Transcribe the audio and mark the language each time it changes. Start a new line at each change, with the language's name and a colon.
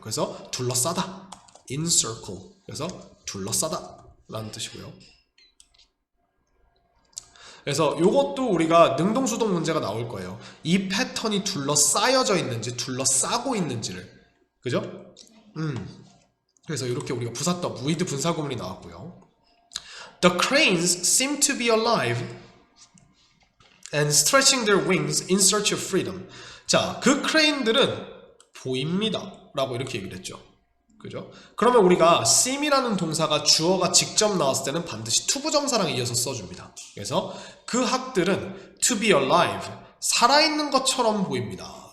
Korean: 그래서 둘러싸다, encircle. 그래서 둘러싸다 라는 뜻이고요. 그래서 이것도 우리가 능동수동 문제가 나올 거예요. 이 패턴이 둘러싸여져 있는지 둘러싸고 있는지를, 그죠? 그래서 이렇게 우리가 부사덕, with 분사구문이 나왔고요.
English: The cranes seem to be alive and stretching their wings in search of freedom.
Korean: 자, 그 크레인들은 보입니다 라고 이렇게 얘기를 했죠. 그죠? 그러면 우리가 seem이라는 동사가 주어가 직접 나왔을 때는 반드시 투부정사랑 이어서 써줍니다. 그래서 그 학들은
English: to be alive,
Korean: 살아있는 것처럼 보입니다.